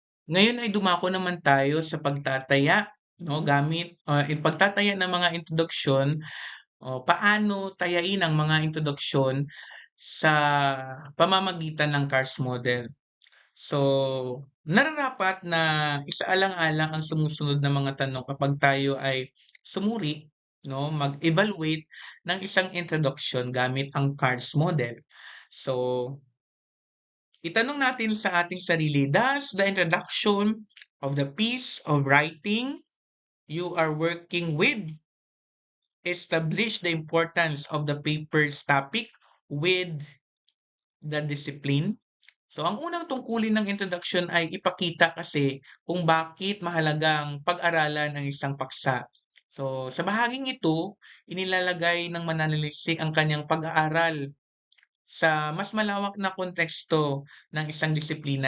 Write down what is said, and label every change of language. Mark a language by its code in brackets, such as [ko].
[tl] Ngayon ay dumako naman tayo sa pagtataya, no, pagtataya ng mga introduksyon o paano tayain ang mga introduksyon sa pamamagitan ng CARS model. So, nararapat na isaalang-alang ang sumusunod na mga tanong kapag tayo ay sumuri, no, mag-evaluate ng isang introduction gamit ang CARS model. So, itanong natin sa ating sarili, [en] does the introduction of the piece of writing you are working with establish the importance of the paper's topic with the discipline? [tl] So, ang unang tungkulin ng introduction ay ipakita kasi kung bakit mahalagang pag-aralan ang isang paksa. So, sa bahaging ito, inilalagay ng mananaliksik ang kanyang pag-aaral sa mas malawak na konteksto ng isang disiplina.